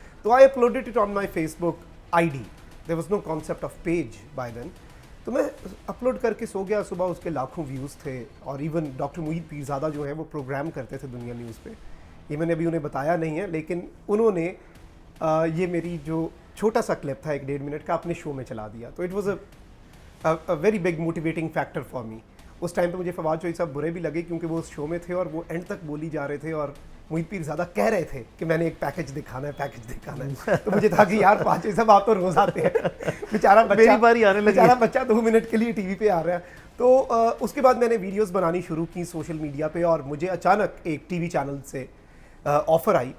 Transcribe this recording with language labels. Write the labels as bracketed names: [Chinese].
[English] تو I uploaded it on my Facebook ID. There was no concept of page by then. [Urdu] تو میں upload کر کے سو گیا, صبح اس کے لاکھوں ویوز تھے. اور ایون ڈاکٹر معید پیرزادہ جو ہیں وہ پروگرام کرتے تھے دنیا نیوز پہ, یہ میں نے ابھی انہیں بتایا نہیں ہے, لیکن انہوں نے یہ میری جو چھوٹا سا کلپ تھا 1.5 منٹ کا اپنے شو میں چلا دیا. [English] تو it was a very big motivating factor for me. [Urdu] اس time پہ مجھے فواد چوہدری صاحب برے بھی لگے کیونکہ وہ اس شو میں تھے اور وہ اینڈ تک بولی جا رہے تھے اور معید پیرزادہ کہہ رہے تھے کہ میں نے ایک پیکج دکھانا ہے. تو مجھے تھا کہ یار پاک چوہدری صاحب آپ تو روز آتے ہیں, بیچارہ بچہ 2 منٹ کے لیے ٹی وی پہ آ رہا ہے. تو اس کے بعد میں نے ویڈیوز بنانی شروع کی سوشل میڈیا پہ, اور مجھے اچانک ایک ٹی وی چینل سے آفر آئی.